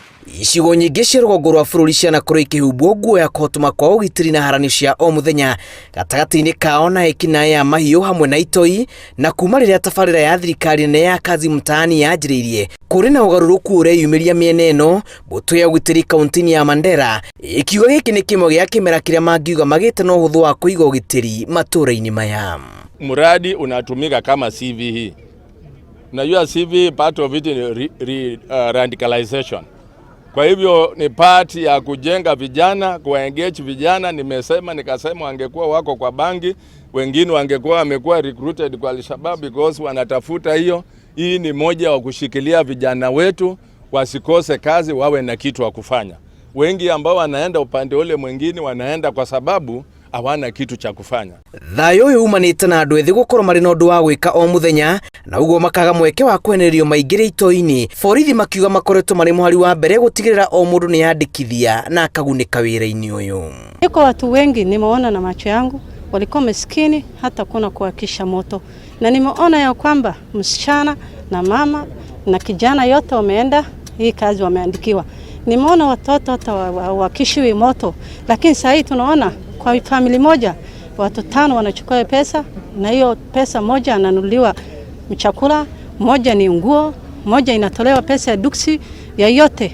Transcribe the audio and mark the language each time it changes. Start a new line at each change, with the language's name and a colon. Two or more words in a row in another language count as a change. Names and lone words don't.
Kikuyu: Icigo nyingi cia rũgongo rwa bũrũri cianakorwo ikĩhumbwo nguo ya kũhotoma kwa ũgitĩri na haranio cia o mũthenya gatagatĩ-inĩ kao na ekinaĩ ya mahiũ hamwe na itoi, na kuma rĩrĩa tabarĩra ya thirikari nene ya Kazi Mtaani yanjĩrĩirie kũrĩ na ũgarũrũku ũreyumĩria mĩena ĩno. Mbũtũ ya ũgitĩri kaunti-inĩ ya Mandera ikiuga gĩkĩ nĩ kĩmwe gĩa kĩmera kĩrĩa mangiuga magĩte na ũhũthũ wa kũiga ũgitĩri matũũra-inĩ maya.
Swahili: Mradi unatumika kama CVE. Unajua CVE
English: part of it
Swahili: ni radicalization. Kwa hivyo ni part ya kujenga vijana, kuengage vijana. Nikasema wangekuwa wako kwa bangi, wengine wangekuwa wamekuwa recruited kwa Al-Shabaab because wanatafuta hiyo. Hii ni moja wa kushikilia vijana wetu wasikose kazi, wawe na kitu wa kufanya. Wengi ambao wanaenda upande ule mwingine wanaenda kwa sababu hawana kitu cha kufanya.
Kikuyu: Thayo uyu umanite na andu ethi gukorwo mari na undu wa gwika o muthenya, na uguo makaga mweke wa kwenererio maingire itoi-ini. Borithi makiuga makoretwo mari muhari wa mbere gutigirira o mundu ni yandikithia na akagunika wira-ini uyu.
Swahili: Iko watu wengi nimeona na macho yangu walikuwa maskini hata kuna kuwakisha moto, na nimeona ya kwamba msichana na mama na kijana yote wameenda hii kazi wameandikiwa. Nimeona watoto hata wakishiwi moto, lakini sasa hii tunaona kwa family moja watu 5 wanachukua pesa, na hiyo pesa moja ananunuliwa chakula, moja ni nguo, moja inatolewa pesa ya duksi ya yote.